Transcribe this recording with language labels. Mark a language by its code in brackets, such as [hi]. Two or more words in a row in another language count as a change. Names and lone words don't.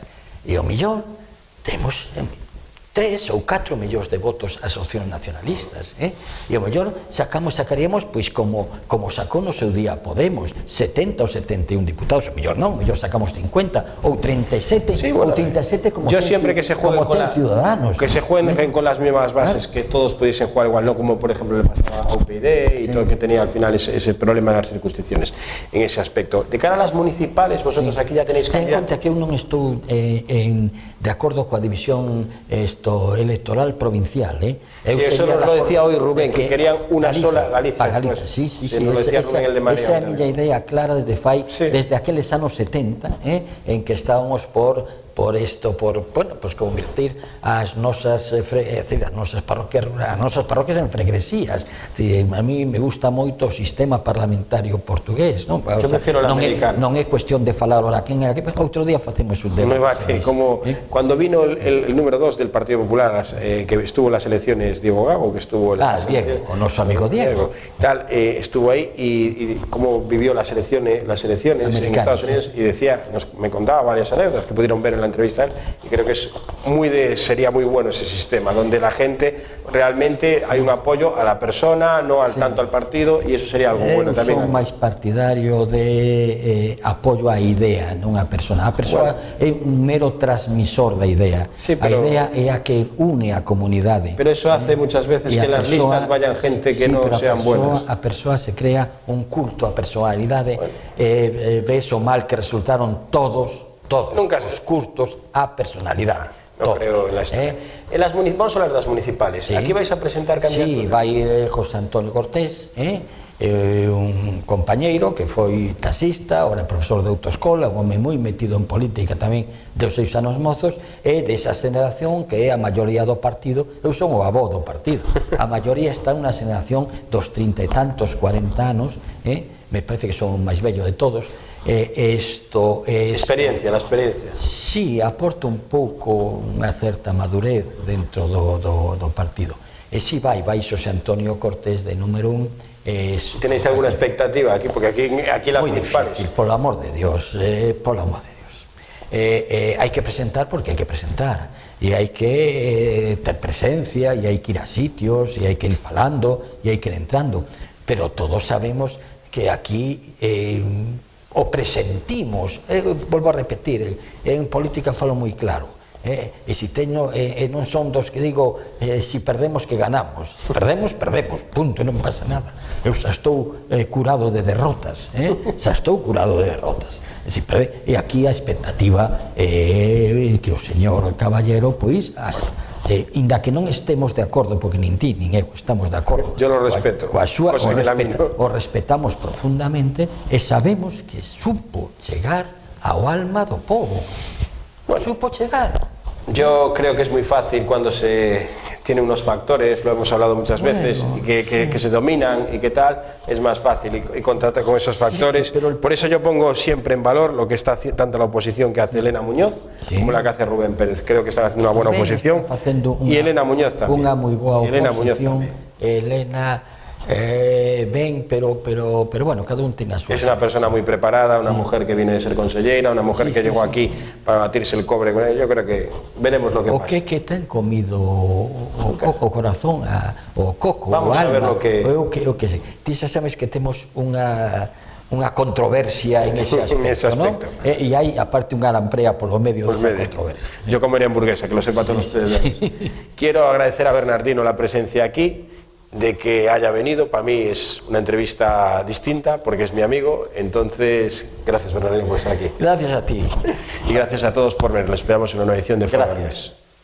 [gl] E o millón temos 3 ou 4 millóns de votos as opcións nacionalistas, e o mellor sacaríamos pois como sacou no seu día Podemos, 70 ou 71 diputados, o mellor non, o mellor sacamos 50 ou 37, ou 37 como [es] yo siempre que se jueguen con Ciudadanos, que se jueguen con las mismas bases, que todos pudiesen jugar igual, no como por ejemplo le pasaba a UPyD y todo, que tenía al final ese problema en las circunscripciones en ese aspecto. De cara a las municipales, vosotros aquí ya tenéis candidatos. [gl] Ten en conta que eu non estou de acordo coa división electoral provincial, [es] eso nos lo decía hoy Rubén, que querían una sola Galicia. [gl] Sí, esa é a miña idea clara desde aqueles anos 70, en que estábamos por convertir as nosas parroquias en fregresías. [es] A mí me gusta [gl] moito o sistema parlamentario portugués, non? Non é cuestión de falar ora quen era, outro día facemos un debate. [es] Como cuando vino el número 2 del Partido Popular, que estuvo en las elecciones Diego Gago, que estuvo [gl] Diego, o noso amigo Diego, [es] estuvo ahí y cómo vivió las elecciones en Estados Unidos, y me contaba varias anécdotas que pudieron ver en la entrevista, y creo que sería muy bueno ese sistema, donde la gente realmente hay un apoyo a la persona, no tanto al partido, y eso sería algo bueno también. [gl] Son máis partidario de apoyo á idea, non á persona. A persoa é un mero transmisor da idea. A idea é a que une a comunidade. [es] Pero eso hace muchas veces que las listas vayan gente que no sean buenas. [gl] A persoa se crea un culto á personalidade, ves o mal que resultaron todos os cultos á personalidade. [es] No creo en la historia. Vamos a hablar de las municipales. Aquí vais a presentar candidatura. [gl] Sí, vai José Antonio Cortés, un compañeiro que foi taxista, ora profesor de autoescola, un home moi metido en política tamén dos seus anos mozos, e desa xeración que é a maioría do partido. Eu son o avó do partido, a maioría está nunha xeración dos 30 e tantos, 40 anos, me parece que son o máis vello de todos. [es] Experiencia, la experiencia. [gl] Sí, aporta un pouco unha certa madurez dentro do partido. E si vai Xosé Antonio Cortés de número 1. [es] ¿Tenéis alguna expectativa aquí? Porque aquí las muy municipales. difícil, por el amor de Dios, por el amor de Dios. Hay que presentar porque hay que presentar, y hay que tener presencia, y hay que ir a sitios, y hay que ir falando, y hay que ir entrando, pero todos sabemos que aquí o presentimos, [gl] volvo a repetir, en política falo moi claro, e se teño, non son dos que digo si perdemos que ganamos, perdemos, punto, non pasa nada. Eu xa estou curado de derrotas, xa estou curado de derrotas, e aquí a expectativa é que o señor Caballero, pois, inda que non estemos de acordo, porque nin ti nin eu estamos de acordo, [es] yo lo respeto, [gl] o respetamos profundamente, e sabemos que supo chegar ao alma do povo. Supo chegar. [es] Yo creo que es muy fácil cuando se tiene unos factores, lo hemos hablado muchas veces, y que se dominan y que tal, es más fácil y contratar con esos factores. Por eso yo pongo siempre en valor lo que está tanto la oposición que hace Elena Muñoz como la que hace Rubén Pérez. Creo que están haciendo una buena oposición. Y Elena Muñoz también. Una muy boa oposición. [gl] Elena ben, [es] pero bueno, [gl] cada un ten a súa. Es una persona muy preparada, una mujer que viene de ser consellera, una mujer que llegó aquí para batirse el cobre con ella. Yo creo que veremos lo que pasa. O que ten comido o corazón, o coco, vamos o alma. [es] A ver lo que... [gl] O que ti xa sabes que temos unha controversia en ese aspecto, ¿no? E hai aparte unha lamprea polo medio desa controversia. [es] Yo comería hamburguesa, que lo sepa todos ustedes. Quiero agradecer a Bernardino la presencia aquí, de que haya venido. Para mí es una entrevista distinta porque es mi amigo. Entonces, gracias Bernardino por estar aquí. Gracias a ti. Y gracias a todos por verlo. Esperamos en una nueva edición de Foro Hermes.